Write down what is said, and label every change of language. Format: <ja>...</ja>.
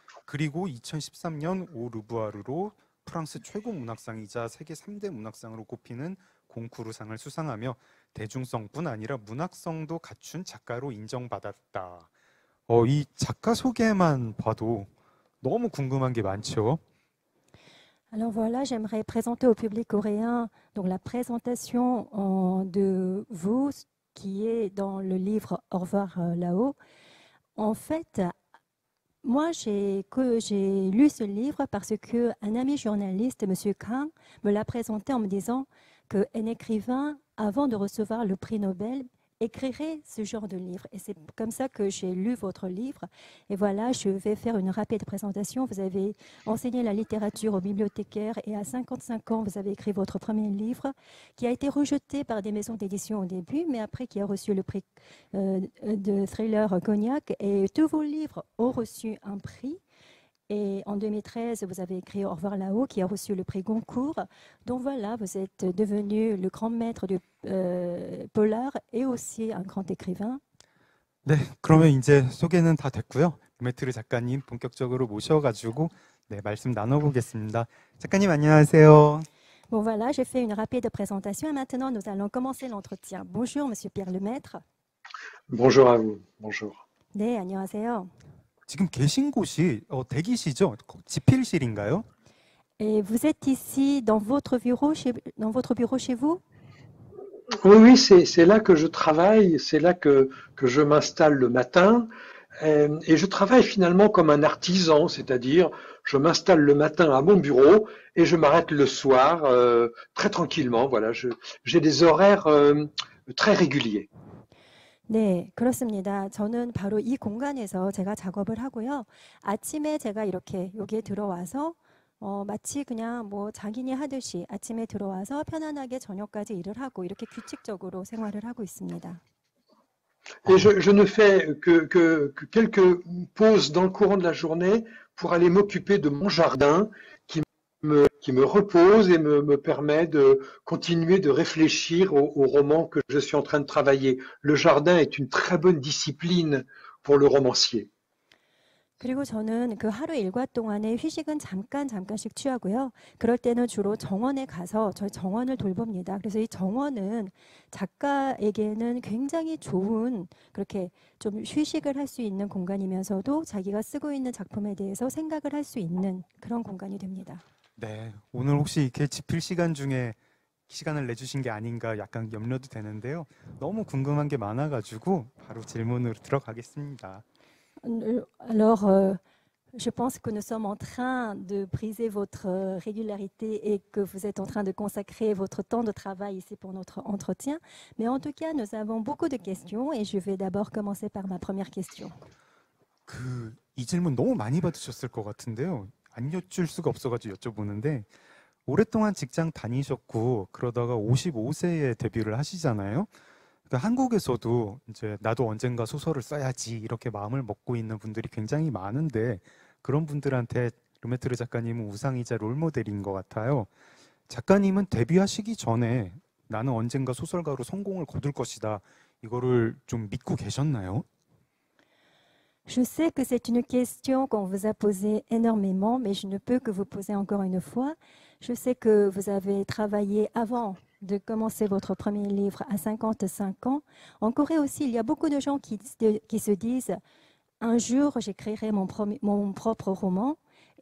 <ko>그리고 2013년 오르부아르로 프랑스 최고 문학상이자 세계 3대 문학상으로 꼽히는 콩쿠르상을 수상하며 대중성뿐 아니라 문학성도 갖춘 작가로 인정받았다. 이 작가 소개만 봐도 너무 궁금한 게 많죠.</ko> <fr>Alors voilà, j'aimerais présenter au public coréen donc la présentation de vous qui est dans le livre Au revoir là-haut. En fait, Moi, j'ai lu ce livre parce qu'un ami journaliste, Monsieur Kang, me l'a présenté en me disant qu'un écrivain, avant de recevoir le prix Nobel, écrirait ce genre de livre. Et c'est comme ça que j'ai lu votre livre. Et voilà, je vais faire une rapide présentation. Vous avez enseigné la littérature aux bibliothécaires et à 55 ans, vous avez écrit votre premier livre qui a été rejeté par des maisons d'édition au début, mais après qui a reçu le prix de thriller Cognac. Et tous vos livres ont reçu un prix. Et en 2013, vous avez écrit Au revoir là-haut, qui a reçu le prix Goncourt. Donc voilà, vous êtes devenu le grand maître du polar et aussi un grand écrivain.</fr> <ko>네, 그러면 이제 소개는 다 됐고요. 루메트르 작가님 본격적으로 모셔가지고 네, 말씀 나눠보겠습니다. 작가님 안녕하세요.</ko> <fr>Bon voilà, j'ai fait une rapide présentation et maintenant nous allons commencer l'entretien. Bonjour, Monsieur Pierre Lemaître. Bonjour à vous. Bonjour.</fr> <ko>네, 안녕하세요. 지금 계신 곳이 대기시죠? 집필실인가요?</ko> <fr>Et vous êtes ici dans votre bureau chez vous? Oui, oui, c'est là que je travaille, c'est là que je m'installe le matin. Et je travaille finalement comme un artisan, c'est-à-dire je m'installe le matin à mon bureau et je m'arrête le soir très tranquillement. Voilà, j'ai des horaires très réguliers.</fr> <ko>네, 그렇습니다. 저는 바로 이 공간에서 제가 작업을 하고요. 아침에 제가 이렇게 여기에 들어와서 마치 그냥 뭐 장인이 하듯이 아침에 들어와서 편안하게 저녁까지 일을 하고 이렇게 규칙적으로 생활을 하고 있습니다.</ko> <fr>Et je ne fais que quelques pauses dans le courant de la journée pour aller m'occuper de mon jardin qui me repose et me permet de continuer de réfléchir au roman que je suis en train de travailler. Le jardin est une très bonne discipline pour le romancier.</fr> <ko>그리고 저는 그 하루 일과 동안에 휴식은 잠깐씩 취하고요. 그럴 때는 주로 정원에 가서 저희 정원을 돌봅니다. 그래서 이 정원은 작가에게는 굉장히 좋은 그렇게 좀 휴식을 할 수 있는 공간이면서도 자기가 쓰고 있는 작품에 대해서 생각을 할 수 있는 그런 공간이 됩니다. 네, 오늘 혹시 이렇게 집필 시간 중에 시간을 내주신 게 아닌가 약간 염려도 되는데요. 너무 궁금한 게 많아가지고 바로 질문으로 들어가겠습니다.</ko> <fr>Alors, je pense que nous sommes en train de briser votre régularité et que vous êtes en train de consacrer votre temps de travail ici pour notre entretien. Mais en tout cas, nous avons beaucoup de questions et je vais d'abord commencer par ma première question.</fr> <ko>이 질문 너무 많이 받으셨을 것 같은데요. 안 여쭐 수가 없어가지고 여쭤보는데 오랫동안 직장 다니셨고 그러다가 55세에 데뷔를 하시잖아요. 그러니까 한국에서도 이제 나도 언젠가 소설을 써야지 이렇게 마음을 먹고 있는 분들이 굉장히 많은데 그런 분들한테 르메트르 작가님은 우상이자 롤모델인 것 같아요. 작가님은 데뷔하시기 전에 나는 언젠가 소설가로 성공을 거둘 것이다. 이거를 좀 믿고 계셨나요?</ko> <fr>Je sais que c'est une question qu'on vous a posée énormément, mais je ne peux que vous poser encore une fois. Je sais que vous avez travaillé avant de commencer votre premier livre à 55 ans. En Corée aussi, il y a beaucoup de gens qui se disent « Un jour, j'écrirai mon propre roman ».</fr>